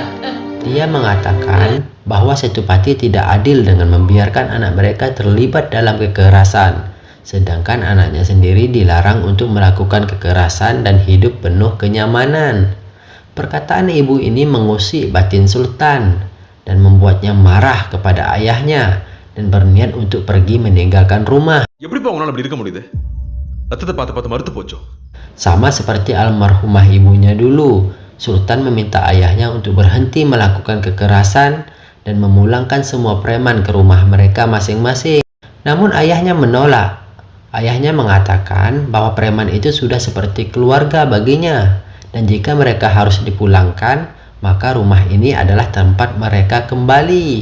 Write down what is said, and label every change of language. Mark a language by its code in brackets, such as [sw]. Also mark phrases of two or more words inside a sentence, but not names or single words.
[id] Dia mengatakan bahwa Setupati tidak adil dengan membiarkan anak mereka terlibat dalam kekerasan, sedangkan anaknya sendiri dilarang untuk melakukan kekerasan dan hidup penuh kenyamanan. Perkataan ibu ini mengusik batin Sultan dan membuatnya marah kepada ayahnya dan berniat untuk pergi meninggalkan rumah. [ta] எப்படிப்பா உன்னால அப்படி இருக்க முடியுது? ரத்தத்தை பார்த்து பார்த்து மறுத்து போச்சோ. [id] Sama seperti almarhumah ibunya dulu, Sultan meminta ayahnya untuk berhenti melakukan kekerasan dan memulangkan semua preman ke rumah mereka masing-masing. Namun ayahnya menolak. Ayahnya mengatakan bahwa preman itu sudah seperti keluarga baginya, dan jika mereka harus dipulangkan, maka rumah ini adalah tempat mereka kembali.